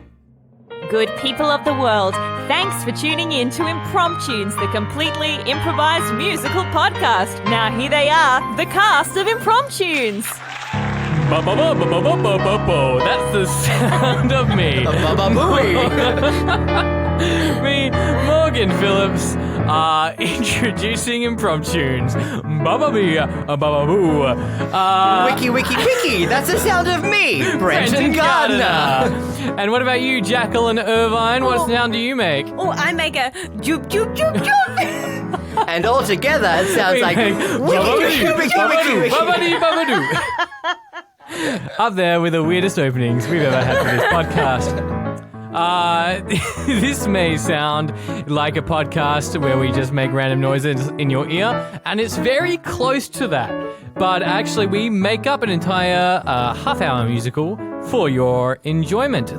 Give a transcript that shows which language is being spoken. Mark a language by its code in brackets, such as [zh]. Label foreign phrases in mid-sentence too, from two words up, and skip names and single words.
[en] Good people of the world, thanks for tuning in to Impromptunes, the completely improvised musical podcast. Now here they are, the cast of Impromptunes. That's the sound of me. Me, Morgan Phillips, introducing Impromptunes. Ba-ba-bee-a-ba-ba-boo. Wiki, that's the sound of me, Brenton Gardiner. And what about you, Jacqueline Irvine? What sound do you make? Oh, I make a joop, joop, joop, joop. And all together it sounds like wiki. Ba-ba-dee-ba-ba-doo. Up there with the weirdest openings we've ever had for this podcast. This may sound like a podcast where we just make random noises in your ear, and it's very close to that. But actually, we make up an entire half-hour musical for your enjoyment.